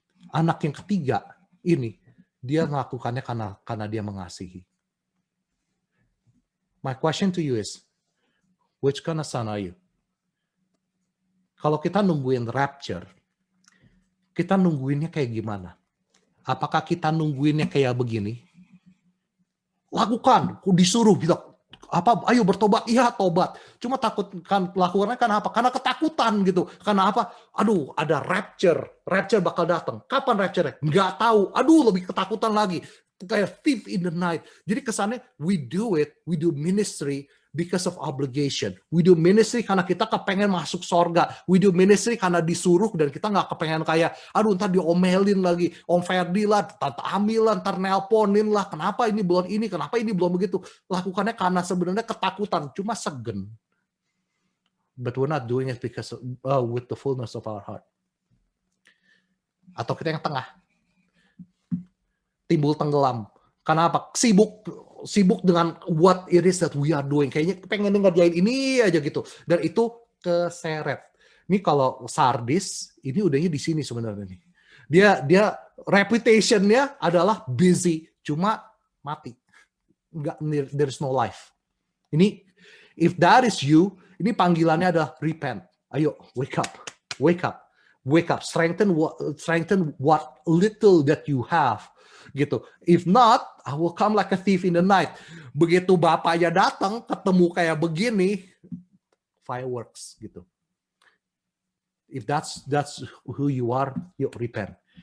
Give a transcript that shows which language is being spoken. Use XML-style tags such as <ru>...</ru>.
<id>Anak yang ketiga ini, dia melakukannya karena dia mengasihi.</id> <en>My question to you is, which kind of son are you?</en> <id>Kalau kita nungguin rapture, kita nungguinnya kayak gimana? Apakah kita nungguinnya kayak begini? Lakukan, disuruh bilang, ayo bertobat, iya tobat. Cuma takut kan lakukannya karena apa? Karena ketakutan gitu. Karena apa? Aduh, ada rapture bakal datang. Kapan rapture-nya? Nggak tahu. Aduh, lebih ketakutan lagi. Kayak</id> <en>thief in the night.</en> <id>Jadi kesannya</id> <en>we do ministry because of obligation. We do ministry</en> <id>karena kita kepengen masuk sorga. We do ministry karena disuruh dan kita nggak kepengen kayak, aduh ntar diomelin lagi. Om Ferdi lah, Tante Amil lah, ntar nelponin lah. Kenapa ini belum ini, kenapa ini belum begitu. Lakukannya karena sebenarnya ketakutan, cuma segen.</id> <en>But we're not doing it because with the fullness of our heart.</en> <id>Atau kita yang tengah. Timbul tenggelam. Kenapa? Sibuk dengan</id> <en>what it is that we are doing.</en> <id>Kayaknya pengen ngerjain ini aja gitu. Dan itu keseret. Ini kalau Sardis, ini udahnya di sini sebenarnya nih. Dia reputation-nya adalah busy, cuma mati.</id> <en>There's no life.</en> <id>Ini</id> <en>if that is you,</en> <id>ini panggilannya adalah repent. Ayo,</id> <en>wake up. Strengthen what little that you have.</en> <id>Gitu.</id> <en>If not, I will come like a thief in the night.</en> <id>Begitu bapaknya datang, ketemu kayak begini,</id> <en>fireworks gitu. If that's who you are,</en> <id>yuk</id> <en>repent.</en>